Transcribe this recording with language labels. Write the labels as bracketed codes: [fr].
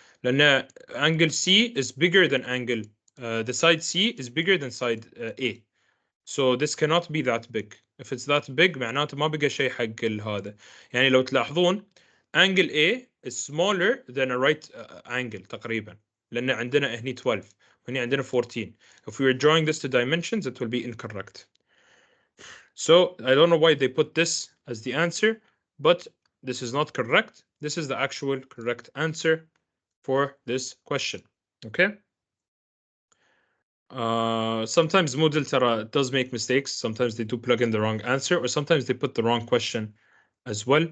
[ar] لأن [en] angle C is bigger than angle the side C is bigger than side A. So this cannot be that big. If it's that big [ar] معناته ما بقى شيء حق هذا. يعني لو تلاحظون [en] angle A is smaller than a right angle [ar] تقريبا. لأن عندنا هني 12 وهني عندنا 14. [en] If we were drawing this to dimensions, it will be incorrect. So I don't know why they put this as the answer, but this is not correct. This is the actual correct answer for this question. Okay. Sometimes Moodle does make mistakes. Sometimes they do plug in the wrong answer, or sometimes they put the wrong question as well.